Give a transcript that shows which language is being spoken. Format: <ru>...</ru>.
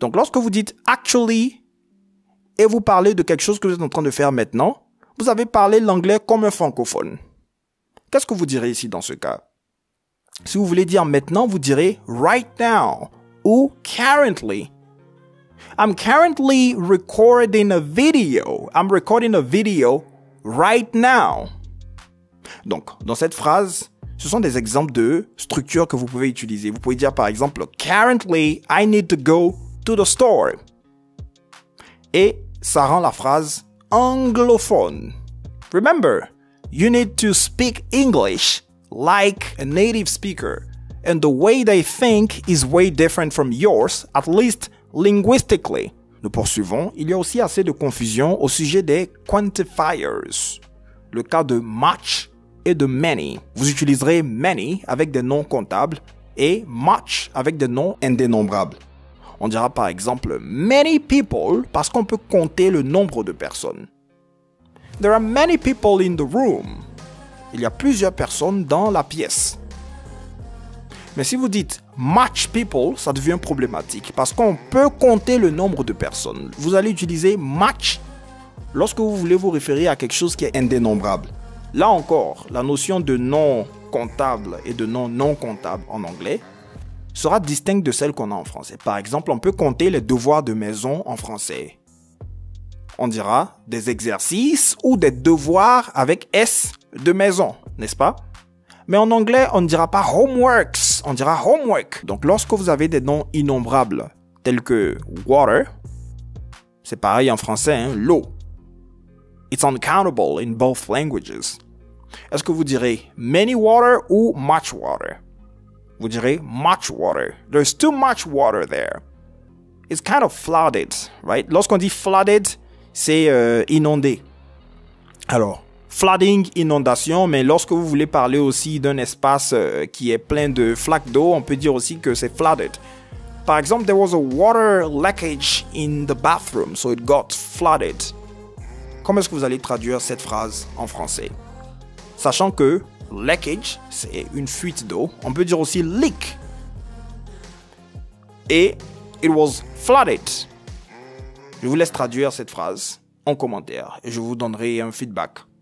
<fr>Donc, lorsque vous dites « actually » et vous parlez de quelque chose que vous êtes en train de faire maintenant, vous avez parlé l'anglais comme un francophone. Qu'est-ce que vous direz ici dans ce cas? Si vous voulez dire maintenant, vous direz « right now » ou « currently ».</fr> <en>I'm currently recording a video. I'm recording a video right now.</en> <fr>Donc, dans cette phrase, ce sont des exemples de structures que vous pouvez utiliser. Vous pouvez dire par exemple «</fr> <en>Currently, I need to go to the store ».</en> <fr>Et ça rend la phrase anglophone.</fr> <en>Remember, you need to speak English like a native speaker. And the way they think is way different from yours, at least linguistically.</en> <fr>Nous poursuivons. Il y a aussi assez de confusion au sujet des quantifiers. Le cas de much et de many. Vous utiliserez many avec des noms comptables et much avec des noms indénombrables. On dira par exemple many people parce qu'on peut compter le nombre de personnes.</fr> <en>There are many people in the room.</en> <fr>Il y a plusieurs personnes dans la pièce. Mais si vous dites much people, ça devient problématique parce qu'on peut compter le nombre de personnes. Vous allez utiliser much lorsque vous voulez vous référer à quelque chose qui est indénombrable. Là encore, la notion de nom comptable et de nom non comptable en anglais sera distincte de celle qu'on a en français. Par exemple, on peut compter les devoirs de maison en français. On dira des exercices ou des devoirs avec S de maison, n'est-ce pas? Mais en anglais, on ne dira pas homeworks, on dira homework. Donc lorsque vous avez des noms innombrables tels que water, c'est pareil en français, hein, l'eau.</fr> <en>It's uncountable in both languages.</en> <fr>Est-ce que vous direz many water ou much water? Vous direz</fr> <en>much water. There's too much water there. It's kind of flooded, right?</en> <fr>Lorsqu'on dit flooded, c'est inondé. Alors, flooding, inondation, mais lorsque vous voulez parler aussi d'un espace qui est plein de flaques d'eau, on peut dire aussi que c'est flooded. Par exemple,</fr> <en>there was a water leakage in the bathroom, so it got flooded.</en> <fr>Comment est-ce que vous allez traduire cette phrase en français? Sachant que leakage, c'est une fuite d'eau. On peut dire aussi leak. Et</fr> <en>it was flooded.</en> <fr>Je vous laisse traduire cette phrase en commentaire et je vous donnerai un feedback.</fr>